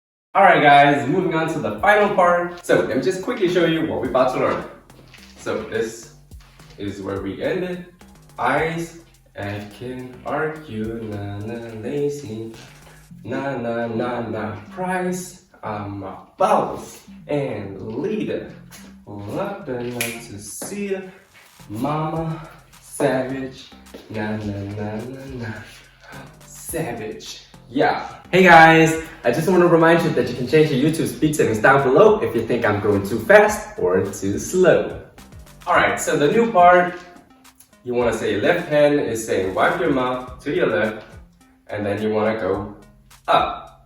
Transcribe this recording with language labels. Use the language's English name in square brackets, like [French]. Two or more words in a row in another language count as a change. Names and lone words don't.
[English] Alright guys, moving on to the final part. So let me just quickly show you what we're about to learn. So this is where we ended. Eyes, I can argue, na na lazy, na na na na price. I'm a boss and leader. Love not to see ya. Mama, savage, na na na na na, savage. Yeah. Hey guys, I just want to remind you that you can change your YouTube speed settings down below if you think I'm going too fast or too slow. Alright, so the new part, you want to say left hand is saying wipe your mouth to your left, and then you want to go up.